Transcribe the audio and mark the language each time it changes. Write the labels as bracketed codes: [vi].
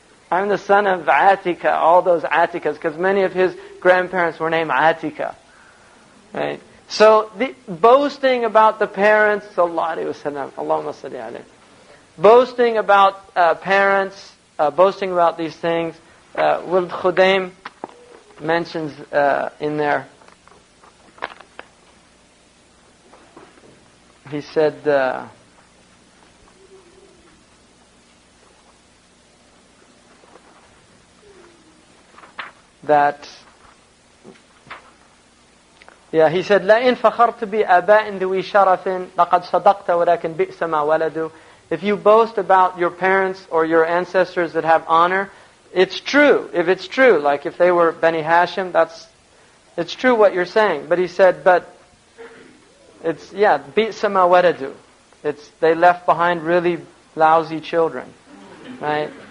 [en] I'm the son of Atika, all those Atikas, because many of his grandparents were named Atika. Right? So, boasting about the parents, [ar] sallallahu alayhi wa sallam, Allahumma salli alayhi. [en] Boasting about parents, boasting about these things. Wild Khudaym mentions in there, he said, [ar] he said, لَإِنْ فَخَرْتَ بِآبَاءٍ ذُوِي شَرَفٍ لَقَدْ صَدَقْتَ وَلَكِنْ بِئْسَ مَا وَلَدُوا. [en] If you boast about your parents or your ancestors that have honor, it's true. If it's true, like if they were Bani Hashim, it's true what you're saying. But he said, it's, [ar] بِئْسَ مَا وَلَدُوا. [en] They left behind really lousy children. Right?